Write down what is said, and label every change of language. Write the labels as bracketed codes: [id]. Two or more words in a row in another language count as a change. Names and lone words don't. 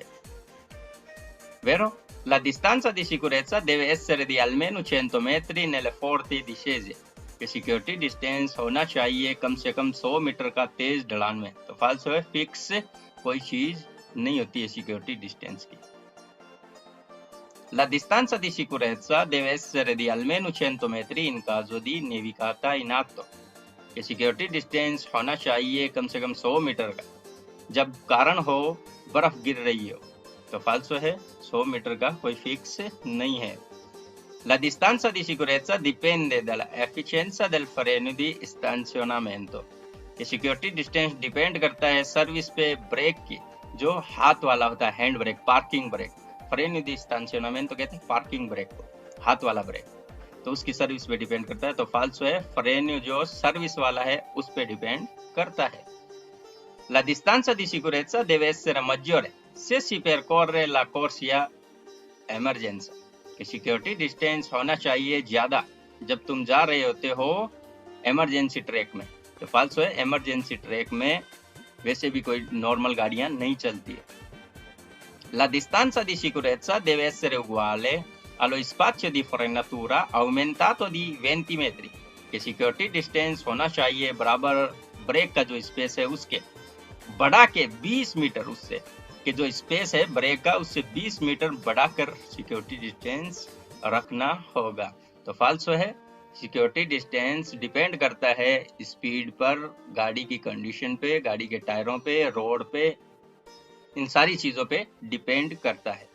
[it] Vero? La distanza di sicurezza deve essere di almeno 100 metri nelle forti discese। [hi] कि [en] security distance [hi] होना चाहिए कम से कम 100 मीटर का तेज ढलान में। तो फाल्सो है, फिक्स कोई चीज नहीं होती है [en] security distance [hi] की। [it] La distanza di sicurezza deve essere di almeno 100 metri in caso di nevicata in atto। [hi] कि [en] security distance [hi] होना चाहिए कम से कम 100 मीटर का जब कारण हो बर्फ गिर रही हो। तो फाल्सो है, 100 मीटर का कोई फिक्स नहीं है। [it] La distanza di sicurezza dipende dalla efficienza del freno di stanzionamento। [hi] कि [en] security distance [hi] डिपेंड करता है सर्विस पे ब्रेक की, जो हाथ वाला होता है, [en] hand brake, parking brake. [it] freno di stanzionamento [hi] कहते हैं [en] parking brake [hi] को, हाथ वाला ब्रेक, तो उसकी सर्विस पे डिपेंड करता है। तो फाल्सो है, फ्रेनो जो सर्विस वाला है उस पे डिपेंड करता है। [it] La distanza di sicurezza deve essere maggiore se si percorre la corsia emergenza। [hi] कि [en] security distance [hi] होना चाहिए ज्यादा जब तुम जा रहे होते हो [en] emergency track [hi] में। तो फाल्सो है, [en] emergency track [hi] में वैसे भी कोई नॉर्मल गाड़ियां नहीं चलती है। [it] La distanza di sicurezza deve essere uguale allo spazio di frenatura aumentato di 20 metri। [hi] कि [en] security distance [hi] होना चाहिए बराबर ब्रेक का जो स्पेस है उसके बढ़ा के 20 मीटर, उससे कि जो स्पेस है ब्रेक का उससे 20 मीटर बढ़ाकर [en] security distance [hi] रखना होगा। तो फाल्सो है, [en] security distance [hi] डिपेंड करता है स्पीड पर, गाड़ी की कंडीशन पे, गाड़ी के टायरों पे, रोड पे, इन सारी चीजों पे डिपेंड करता है।